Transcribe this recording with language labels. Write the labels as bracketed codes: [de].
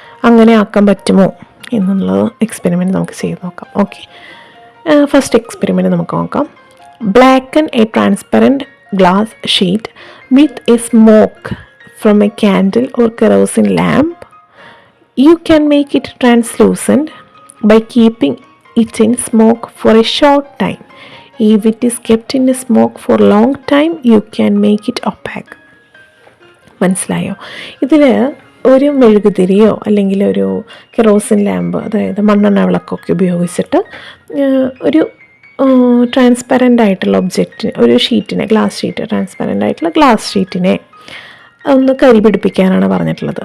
[ml] അങ്ങനെ ആക്കാൻ പറ്റുമോ എന്നുള്ളത് എക്സ്പെരിമെൻറ്റ് നമുക്ക് ചെയ്ത് നോക്കാം. ഓക്കെ, ഫസ്റ്റ് എക്സ്പെരിമെൻറ്റ് നമുക്ക് നോക്കാം. [en] Blacken a transparent glass sheet with a smoke from a candle or kerosene lamp. You can make it translucent by keeping it in smoke for a short time. If it is kept in a smoke for a long time, you can make it opaque. [ml] മനസ്സിലായോ? ഇതിൽ ഒരു മെഴുകുതിരിയോ അല്ലെങ്കിൽ ഒരു kerosene lamp, അതായത് മണ്ണെണ്ണ വിളക്കൊക്കെ ഉപയോഗിച്ചിട്ട് ഒരു ട്രാൻസ്പെറൻ്റ് ആയിട്ടുള്ള ഒബ്ജക്റ്റിന്, ഒരു ഷീറ്റിനെ, ഗ്ലാസ് ഷീറ്റ്, ട്രാൻസ്പെറൻ്റ് ആയിട്ടുള്ള ഗ്ലാസ് ഷീറ്റിനെ ഒന്ന് കരി പിടിപ്പിക്കാനാണ് പറഞ്ഞിട്ടുള്ളത്.